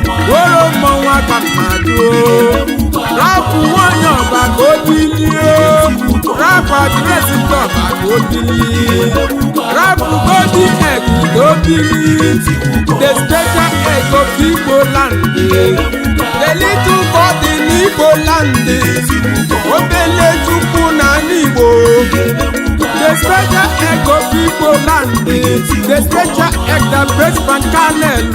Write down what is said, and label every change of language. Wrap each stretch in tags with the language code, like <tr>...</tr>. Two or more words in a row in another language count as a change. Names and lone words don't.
<ig>Woro mmọnwụ aka m na-ajụ o. Rapụ nwanyị ọba ka o bilie. Rapụ adreesị ndị ọba ka o bilie. Rapụ</ig> <en>golden egg</en> <ig>ka o bilie.</ig> <en>The special egg of Igbo land. The little God in Igbo land.</en> <ig>Obele Chukwu na Igbo.</ig> <en>The special egg of Igbo land. The special egg that breaks my kernel.</en>